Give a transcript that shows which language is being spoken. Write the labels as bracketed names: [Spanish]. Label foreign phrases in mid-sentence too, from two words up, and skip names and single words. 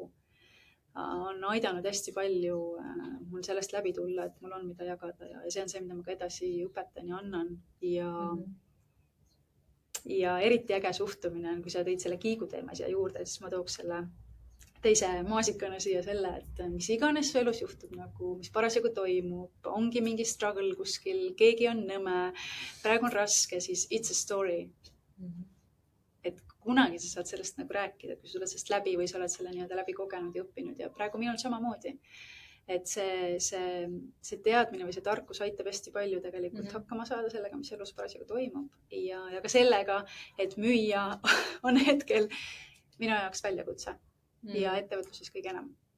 [Estonian] On aidanud hästi palju mul sellest läbi tulla, et mul on mida jagada ja see on see, mida ma ka edasi õpetan ja annan ja eriti äge suhtumine on, kui sa tõid selle kiiguteema siia juurde, siis ma tooks selle teise maasikana siia selle, et mis iganes su elus juhtub, nagu mis parasjagu toimub, ongi mingi struggle kuskil, keegi on nõme, praegu on raske, siis [English] it's a story. [Estonian] Et kunagi sa saad sellest nagu rääkida, kui sa tuled sellest läbi või sa oled selle nii-öelda läbi kogenud ja õppinud ja praegu minul samamoodi. Et see teadmine või see tarkus aitab hästi palju tegelikult hakkama saada sellega, mis elus parasjagu toimub ja ka sellega, et müüa on hetkel minu jaoks väljakutse ja ettevõtluses kõige enam.